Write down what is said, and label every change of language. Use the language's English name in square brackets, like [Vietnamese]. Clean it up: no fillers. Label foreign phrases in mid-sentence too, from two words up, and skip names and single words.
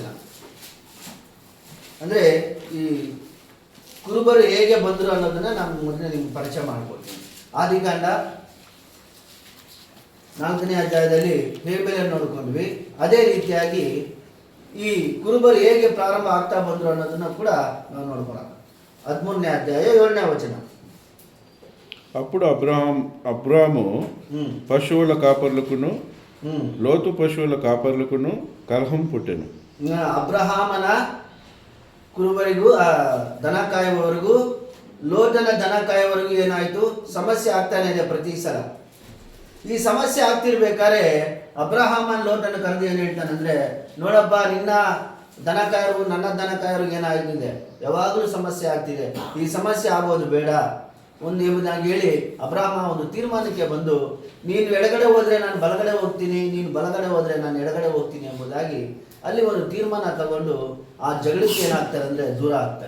[Kannada] ಅಂದರೆ ಈ ಕುರುಬರು ಹೇಗೆ ಬಂದರು ಅನ್ನೋದನ್ನು ನಾನು ಮೊದಲೇ ನಿಮ್ಗೆ ಪರಿಚಯ ಮಾಡಿಕೊಡ್ತೀನಿ. ಆದಿಕಾಂಡ 4ನೇ ಅಧ್ಯಾಯದಲ್ಲಿ ಹೇಬೇಲನ್ನು ನೋಡ್ಕೊಂಡ್ವಿ. ಅದೇ ರೀತಿಯಾಗಿ ಈ ಕುರುಬರು ಹೇಗೆ ಪ್ರಾರಂಭ ಆಗ್ತಾ ಬಂದರು ಅನ್ನೋದನ್ನು ಕೂಡ ನಾವು ನೋಡ್ಕೊಳ್ಳೋಣ. 13ನೇ ಅಧ್ಯಾಯ 7ನೇ ವಚನ. [Telugu] అప్పుడు అబ్రాము పశువుల కాపర్లకును లోతు పశువుల కాపర్లకును కలహం పుట్టెను. [Kannada] ಅಬ್ರಹಾಮನ ಕುರುಬರಿಗೂ ದನ ಕಾಯುವವರೆಗೂ ಲೋಟನ ದನ ಕಾಯುವವರೆಗೂ ಏನಾಯಿತು, ಸಮಸ್ಯೆ ಆಗ್ತಾನೆ ಇದೆ ಪ್ರತಿ ಸಲ. ಈ ಸಮಸ್ಯೆ ಆಗ್ತಿರ್ಬೇಕಾದ್ರೆ ಅಬ್ರಹಾಮನ್ ಲೋಟನ ಕರೆದು ಏನು ಹೇಳ್ತಾನಂದ್ರೆ, ನೋಡಪ್ಪ ನಿನ್ನ ದನ ಕಾಯರು ನನ್ನ ದನ ಕಾಯರಿಗೆ ಏನಾಗಿದೆ, ಯಾವಾಗಲೂ ಸಮಸ್ಯೆ ಆಗ್ತಿದೆ, ಈ ಸಮಸ್ಯೆ ಆಗೋದು ಬೇಡ ಒಂದು ಎಂಬುದಾಗಿ ಹೇಳಿ ಅಬ್ರಹಾಮ ಒಂದು ತೀರ್ಮಾನಕ್ಕೆ ಬಂದು, ನೀನು ಎಡಗಡೆ ಹೋದರೆ ನಾನು ಬಲಗಡೆ ಹೋಗ್ತೀನಿ, ನೀನು ಬಲಗಡೆ ಹೋದರೆ ನಾನು ಎಡಗಡೆ ಹೋಗ್ತೀನಿ ಎಂಬುದಾಗಿ ಅಲ್ಲಿ ಒಂದು ತೀರ್ಮಾನ ತಗೊಂಡು ಆ ಜಗಳಕ್ಕೆ ಏನಾಗ್ತಾರೆ ಅಂದರೆ ದೂರ ಆಗ್ತಾರೆ.